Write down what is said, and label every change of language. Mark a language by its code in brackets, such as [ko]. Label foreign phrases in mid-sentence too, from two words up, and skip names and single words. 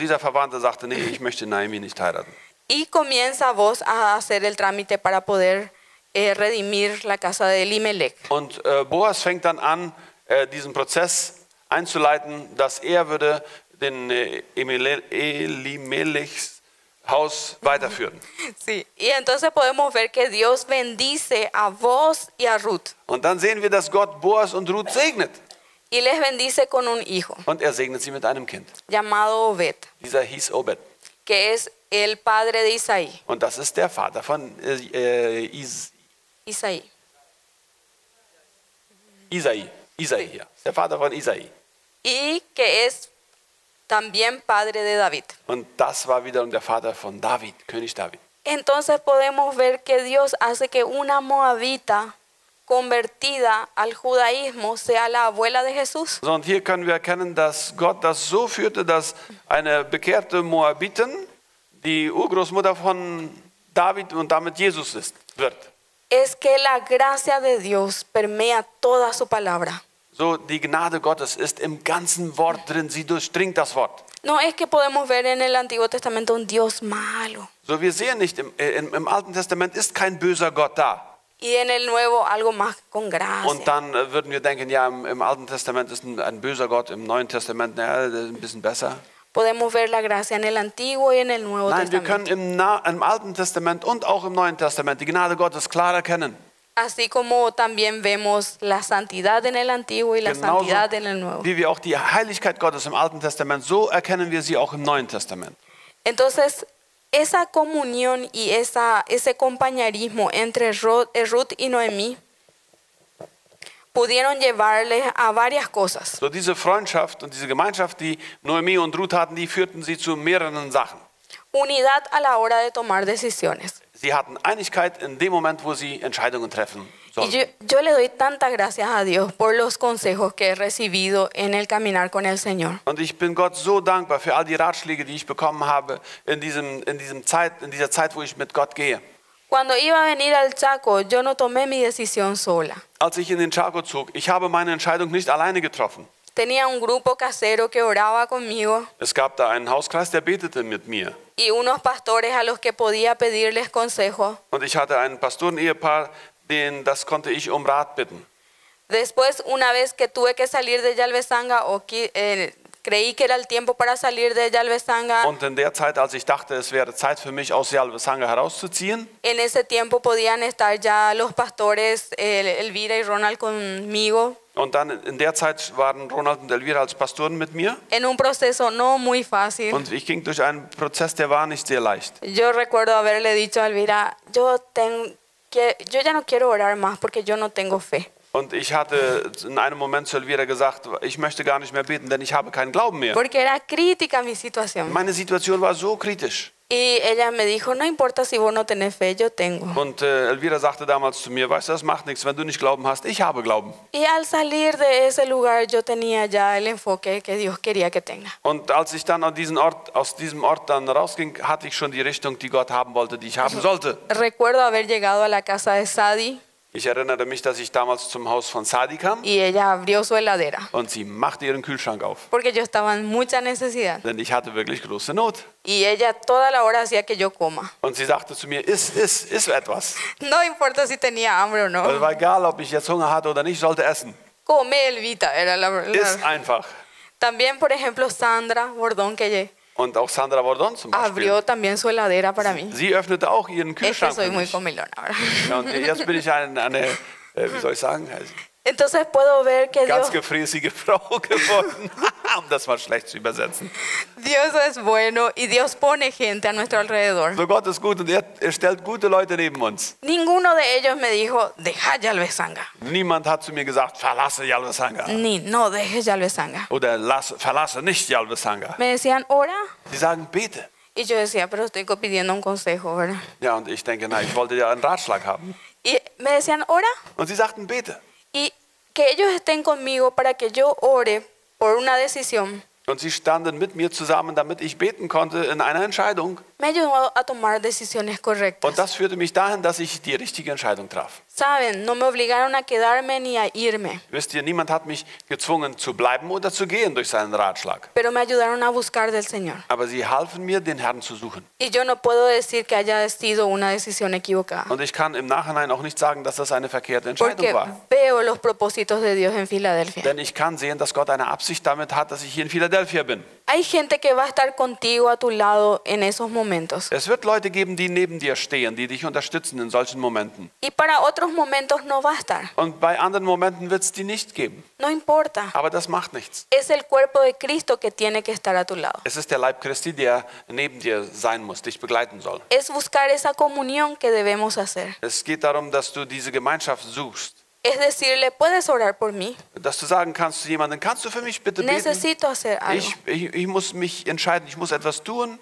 [de] So, dieser Verwandte sagte, nee, ich möchte Naomi nicht heiraten. [es] Y comienza vos a hacer el trámite para poder redimir la casa de Elimelech. [de] Und Boas fängt dann an, diesen Prozess einzuleiten, dass er würde den Elimelechs Haus weiterführen. [es] Sí. Y entonces podemos ver que Dios bendice a vos y a Ruth. [de] Und dann sehen wir, dass Gott Boas und Ruth segnet. [es] Y les bendice con un hijo [de] Und er segnet sie mit einem Kind. [es] llamado Obed, [de] Dieser hieß Obed. [es] que es el padre de Isaí. [de] Und das ist der Vater von Isaí. Isai, ja. Der Vater von Isai. [es] Y que es también padre de David. [de] Und das war wiederum der Vater von David, König David. [es] Entonces podemos ver que Dios hace que una moabita convertida al judaísmo sea la abuela de Jesús. [de] So, und hier können wir erkennen, dass Gott das so führte, dass eine bekehrte Moabitin die Urgroßmutter von David und damit Jesus wird. [es] Es que la gracia de Dios permea toda su palabra. [de] So, die Gnade Gottes ist im ganzen Wort drin, sie durchdringt das Wort. [es] No es que podemos ver en el Antiguo Testamento un Dios malo [de] So, wir sehen nicht, im Alten Testament ist kein böser Gott da. [es] y en el Nuevo algo más con gracia. [de] Und dann würden wir denken, ja, im Alten Testament ist ein böser Gott, im Neuen Testament, naja, ein bisschen besser. [es] Podemos ver la gracia en el Antiguo y en el Nuevo [de] Nein, wir [es] Testamento. [de] können im Alten Testament und auch im Neuen Testament die Gnade Gottes klar erkennen. [es] Así como también vemos la santidad en el Antiguo y la [de] Genauso [es] santidad en el Nuevo. [de] wie wir auch die Heiligkeit Gottes im Alten Testament, so erkennen wir sie auch im Neuen Testament. [es] Entonces, esa comunión y ese compañerismo entre Ruth y Noemí pudieron llevarles a varias cosas. [de] So, diese Freundschaft und diese Gemeinschaft, die Noemi und Ruth hatten, die führten sie zu mehreren Sachen. [es] Unidad a la hora de tomar decisiones. [de] Sie hatten Einigkeit in dem Moment, wo sie Entscheidungen treffen [es] Y [de] sollten. [es] yo le doy tantas gracias a Dios por los consejos que he recibido en el caminar con el Señor. [de] Und ich bin Gott so dankbar für all die Ratschläge, die ich bekommen habe in dieser Zeit, wo ich mit Gott gehe. [es] Cuando iba a venir al Chaco, yo no tomé mi decisión sola. [de] Als ich in den Chaco zog, ich habe meine Entscheidung nicht alleine getroffen. [es] Tenía un grupo casero que oraba conmigo [de] Es gab da einen Hauskreis, der betete mit mir. [es] y unos pastores a los que podía pedirles consejo. [de] Und ich hatte ein Pastoren-Ehepaar, das konnte ich um Rat bitten. [es] Después, una vez que tuve que salir de Yalvesanga creí que era el tiempo para salir de Yalvesanga, [de] Und in der Zeit, als ich dachte, es wäre Zeit für mich, aus Yalvesanga herauszuziehen, [es] en ese tiempo podían estar ya los pastores Elvira y Ronald conmigo [de] und dann in der Zeit waren Ronald und Elvira als Pastoren mit mir. [es] en un proceso no muy fácil. [de] Und ich ging durch einen Prozess, der war nicht sehr leicht. [es] Yo recuerdo haberle dicho a Elvira, yo ya no quiero orar más porque yo no tengo fe. [de] Und ich hatte in einem Moment zu Elvira gesagt, ich möchte gar nicht mehr beten, denn ich habe keinen Glauben mehr. [es] Porque era crítica mi situación. [de] Meine Situation war so kritisch. [es] Y ella me dijo, no importa si vos no tenés fe, yo tengo. [de] Und Elvira sagte damals zu mir, weißt du, das macht nichts, wenn du nicht Glauben hast, ich habe Glauben. [es] Y al salir de ese lugar yo tenía ya el enfoque que Dios quería que tenga. [de] Und als ich dann aus diesem Ort dann rausging, hatte ich schon die Richtung, die Gott haben wollte, die ich haben sollte. [es] Recuerdo haber llegado a la casa de Sadi [de] Ich erinnere mich, dass ich damals zum Haus von Sadi kam [es] y ella abrió su heladera [de] und sie machte ihren Kühlschrank auf, [es] porque yo estaba en mucha necesidad. [de] denn ich hatte wirklich große Not. [es] Y ella toda la hora hacía que yo coma. [de] Und sie sagte zu mir, iss etwas. [es] No importa si tenía hambre o [de] Also [es] no. [de] war egal, ob ich jetzt Hunger hatte oder nicht, ich sollte essen. [es] Come, Elvita, era [de] Iss einfach. [es] También, por ejemplo, Sandra Bordón, que [de] Und auch Sandra Bordon zum Beispiel. [es] abrió también su heladera para mí. [de] Sie öffnete auch ihren [es] Es que [de] Kühlschrank [es] soy [de] für [es] muy [de] mich. [es] comilona ahora. [de] Ja, und jetzt bin ich wie soll ich sagen? [es] Entonces puedo ver que [de] Ganz [es] Dios, [de] gefräßige Frau geworden, um das mal schlecht zu übersetzen. [es] Dios es bueno y Dios pone gente a nuestro alrededor. [de] So, Gott ist gut und er stellt gute Leute neben uns. [es] Ninguno de ellos me dijo, deja Yalvesanga. [de] Niemand hat zu mir gesagt, verlasse Yalvesanga. [es] Ni, no dejes Yalvesanga. [de] Oder verlasse nicht Yalvesanga. [es] Me decían, ora. [de] Sie sagen, bete. [es] Y yo decía, pero estoy pidiendo un consejo, ¿verdad? [de] Ja, und ich denke, na, ich wollte ja einen Ratschlag haben. [es] Y me decían, ora. [de] Und sie sagten, bete. [es] Y que ellos estén conmigo para que yo ore por una decisión. [de] Und sie standen mit mir zusammen, damit ich beten konnte in einer Entscheidung. [es] Me ayudó a tomar decisiones correctas. [de] Und das führte mich dahin, dass ich die richtige Entscheidung traf. [es] Saben, no me obligaron a quedarme ni a irme, [de] Wisst ihr, niemand hat mich gezwungen zu bleiben oder zu gehen durch seinen Ratschlag. [es] pero me ayudaron a buscar del Señor. [de] Aber sie halfen mir, den Herrn zu suchen. [es] Y yo no puedo decir que haya sido una decisión equivocada, [de] Und ich kann im Nachhinein auch nicht sagen, dass das eine verkehrte Entscheidung [es] porque [de] war. [es] veo los propósitos de Dios en Filadelfia. [de] Denn ich kann sehen, dass Gott eine Absicht damit hat, dass ich hier in Philadelphia bin. [es] Hay gente que va a estar contigo a tu lado en esos momentos. [de] Es wird Leute geben, die neben dir stehen, die dich unterstützen in solchen Momenten. [es] Y para otros momentos no va a estar. [de] Und bei anderen Momenten wird es die nicht geben. [es] No importa. [de] Aber das macht nichts. [es] Es el cuerpo de Cristo que tiene que estar a tu lado. [de] Es ist der Leib Christi, der neben dir sein muss, dich begleiten soll. [es] Es buscar esa comunión que debemos hacer. [de] Es geht darum, dass du diese Gemeinschaft suchst. [es] Es decirle, puedes orar por mí. [de] Dass du sagen kannst zu jemandem, kannst du für mich bitte beten? [es] Necesito hacer algo. [de] Ich muss mich entscheiden, ich muss etwas tun.